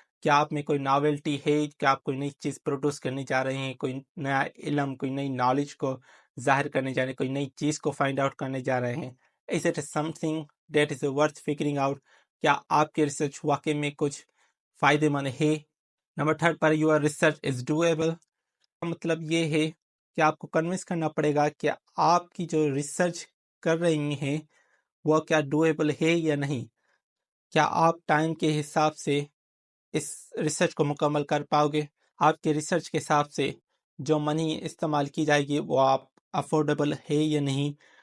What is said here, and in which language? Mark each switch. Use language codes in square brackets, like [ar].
[ur] کیا آپ میں کوئی ناولٹی ہے، کیا آپ کوئی نئی چیز پروڈیوس کرنے جا رہے ہیں، کوئی نیا علم، کوئی نئی نالج کو ظاہر کرنے جا رہے ہیں، کوئی نئی چیز کو فائنڈ آؤٹ کرنے جا رہے ہیں. [en] Is it something that is worth figuring out؟ [ur] کیا آپ کی ریسرچ واقعی میں کچھ فائدے مند ہے. [en] Number 3 پر your research is doable. [ur] مطلب یہ ہے کہ آپ کو کنونس کرنا پڑے گا کہ آپ کی جو ریسرچ کر رہی ہیں وہ کیا ڈویبل ہے یا نہیں. کیا آپ ٹائم کے حساب سے اس ریسرچ کو مکمل کر پاؤ گے. آپ کے ریسرچ کے حساب سے جو منی استعمال کی جائے گی وہ آپ افورڈیبل ہے یا نہیں.